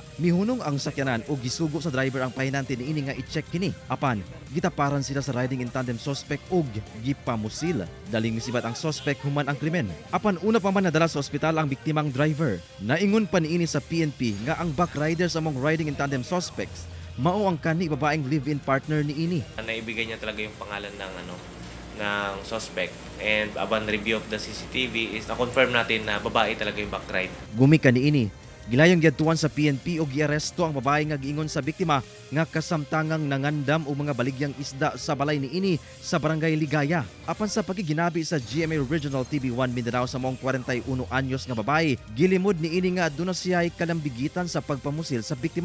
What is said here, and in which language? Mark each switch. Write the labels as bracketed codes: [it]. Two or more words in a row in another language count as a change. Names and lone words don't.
[ceb] Mihunong ang sakyanan og gisugo sa driver ang pahinanti niini nga i-check kini. Apan gitaparan sila sa [en] riding in tandem [ceb] suspect og gipamusil. Daling misibat ang suspect human ang krimen. Apan una pa man nadala sa ospital ang biktimang driver. Naingon pa niini sa PNP nga ang backriders among [en] riding in tandem suspects [ceb] mao ang kani babaeng live-in partner niini. [tl] Naibigay niya talaga yung pangalan ng ng suspect, [en] and upon review of the CCTV [tl] is na-confirm natin na babae talaga yung backride. [ceb] Gumika niini, gilayong giadtuan sa PNP og giaresto ang babae nga giingon sa biktima nga kasamtangang nangandam og mga baligyang isda sa balay niini sa barangay Ligaya. Apan sa pagiginabi sa GMA Regional TV1 Mindanao sa mong 41 anyos nga babae, gilimod niini nga aduna siya'y kalambigitan sa pagpamusil sa biktima.